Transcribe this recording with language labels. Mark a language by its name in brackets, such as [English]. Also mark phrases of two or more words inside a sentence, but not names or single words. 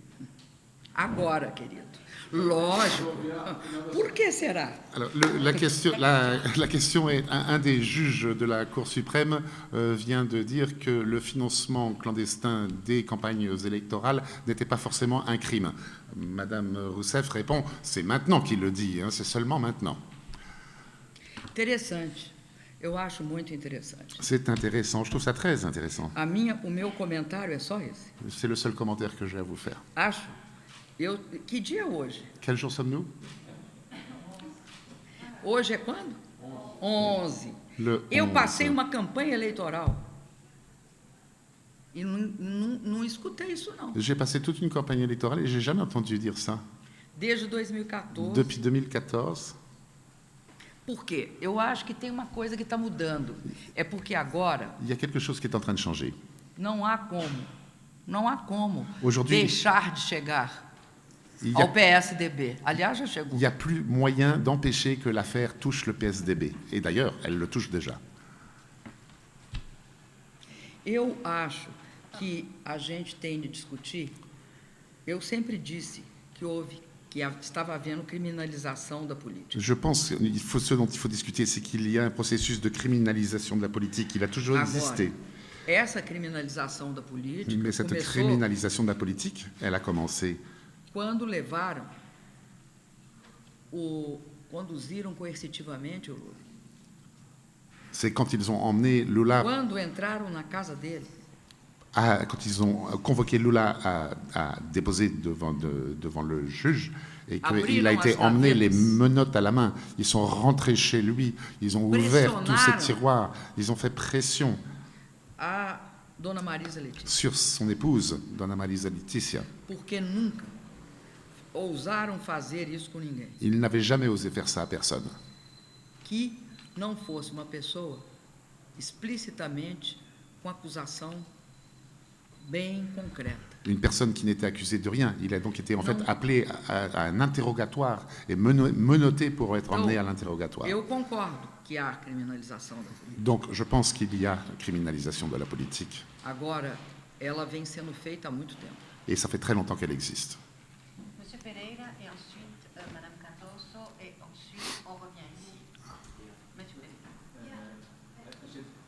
[Portuguese] Agora, querido. Lógico. Por que será? [French] Alors, la question est, un des juges de la Cour suprême vient de dire que le financement clandestin des campagnes électorales n'était pas forcément un crime. Madame Rousseff répond, c'est maintenant qu'il le dit, hein, c'est seulement maintenant. [Portuguese] Interessante. Eu acho muito interessante. [French] C'est intéressant, je trouve ça très intéressant. [Portuguese] O meu comentário é só esse. [French] C'est le seul commentaire que j'ai à vous faire. [Portuguese] Acho. Que dia é hoje? [French] Quel jour sommes-nous? [Portuguese] Hoje é quando? 11. [French] Le [Portuguese] Eu 11. passei uma campanha eleitoral e não escutei isso, não. [French] J'ai passé toute une campagne électorale et j'ai jamais entendu dire ça. [Portuguese] Desde 2014. [French] Depuis 2014, [Portuguese] Por quê? Eu acho que tem uma coisa que está mudando. É porque agora [French] il y a quelque chose qui est en train de changer. [Portuguese] não há como [French] Aujourd'hui, [Portuguese] deixar de chegar [French] Il y a- [Portuguese] ao PSDB. Aliás, já [French] Il [Portuguese] chegou. [French] n'y a plus moyen d'empêcher que l'affaire touche le PSDB. Et d'ailleurs, elle le touche déjà. [Portuguese] Eu acho que a gente tem de discutir. Eu sempre disse que estava havendo criminalização da política. [French] Je pense que ce dont il faut discuter, c'est qu'il y a un processus de criminalisation de la politique. Il a toujours [Portuguese] Agora, [French] existé. [Portuguese] essa criminalização da política [French] Mais cette [Portuguese] começou [French] criminalisation de la politique, elle a commencé [Portuguese] quando conduziram coercitivamente o Lula. [French] c'est quand ils ont emmené Lula, [Portuguese] Quando entraram na casa dele, [French] quand ils ont convoqué Lula à déposer devant le juge et qu'il a été emmené les menottes à la main. Ils sont rentrés chez lui, ils ont ouvert tous ces tiroirs, ils ont fait pression [Portuguese] a Dona Marisa Letícia, [French] sur son épouse, [Portuguese] Dona Marisa Letizia. porque nunca ousaram fazer isso com ninguém. [French] Ils n'avaient jamais osé faire ça à personne. [Portuguese] Que não fosse uma pessoa explicitamente com acusação bem concreta. [French] Une personne qui n'était accusée de rien. Il a donc été en fait Non. appelé à un interrogatoire et menotté pour être emmené à l'interrogatoire. [Portuguese] Eu concordo que há criminalização da política. [French] Donc je pense qu'il y a criminalisation de la politique. [Portuguese] Agora, ela vem sendo feita há muito tempo. [French] Et ça fait très longtemps qu'elle existe. Monsieur Pereira et ensuite Madame Cardoso et ensuite on revient ici. Monsieur Pereira. [Portuguese] A gente